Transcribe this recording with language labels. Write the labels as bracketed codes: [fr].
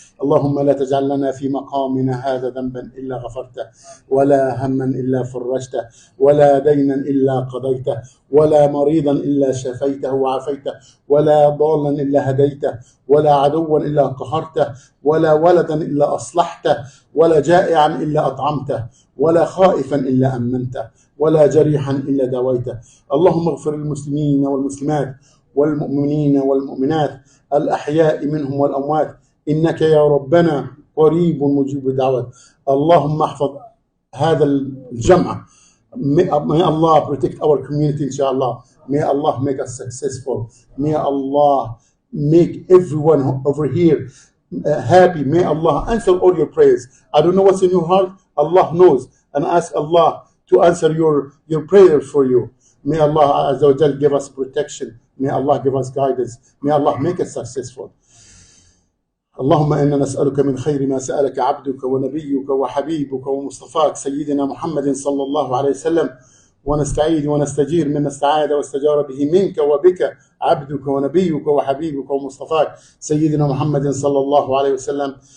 [ar] اللهم لا تجعل لنا في مقامنا هذا ذنبا إلا غفرته، ولا هما إلا فرجته، ولا دينا إلا قضيته، ولا مريضا إلا شفيته وعافيته، ولا ضالا إلا هديته، ولا عدوا إلا قهرته، ولا ولدا إلا أصلحته، ولا جائعا إلا أطعمته، ولا خائفا إلا أمنته، ولا جريحا إلا داويته. اللهم اغفر للمسلمين والمسلمات والمؤمنين والمؤمنات الأحياء منهم والأموات، إنك يا ربنا قريب مجيب الدعوات. اللهم احفظ هذا الجمع. [en] May Allah protect our community, inshallah. May Allah make us successful. May Allah make everyone over here happy. May Allah answer all your prayers. I don't know what's in your heart. Allah knows. And ask Allah to answer your prayers for you. May Allah Azza wa Jal give us protection. May Allah give us guidance. May Allah make us successful. [ar] اللهم إنا نسألك من خير ما سألك عبدك ونبيك وحبيبك ومصطفاك سيدنا محمد صلى الله عليه وسلم، ونستعيذ ونستجير مما استعاذ واستجار به منك وبك عبدك ونبيك وحبيبك ومصطفاك سيدنا محمد صلى الله عليه وسلم.